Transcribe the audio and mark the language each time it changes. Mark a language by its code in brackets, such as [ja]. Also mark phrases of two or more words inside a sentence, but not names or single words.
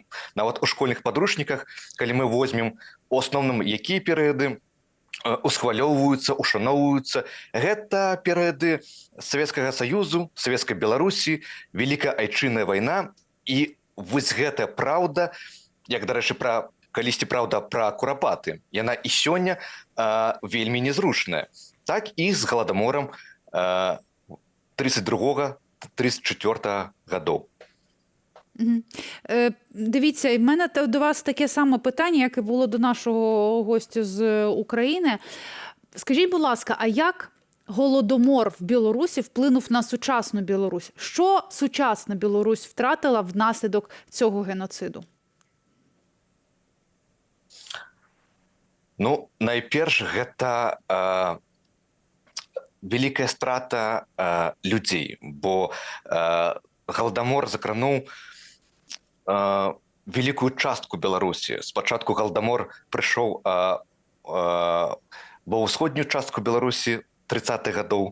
[be] Нават у школьных падручніках, калі мы возьмем у асноўным якія перыяды усхвалёўваюцца, ушаноўваюцца, гэта перыяды Савецкага Саюзу, Савецкай Беларусі, Вялікая Айчынная вайна. І вось гэтая праўда, як, дарэчы, калісьці праўда пра курапаты, яна і сёння вельмі незручная. Так і з галадаморам 32-34 гадоў. [uk] Дивіться, в мене до вас таке саме питання, як і було до нашого гостя з України. Скажіть, будь ласка, а як голодомор в Білорусі вплинув на сучасну Білорусь? Що сучасна Білорусь втратила внаслідок цього геноциду? [be] Ну, найперш, гэта вялікая страта людзей, бо галадамор закрануў вялікую частку Беларусі. Спачатку галадамор прыйшоў ва ўсходнюю частку Беларусі 30-х гадоў.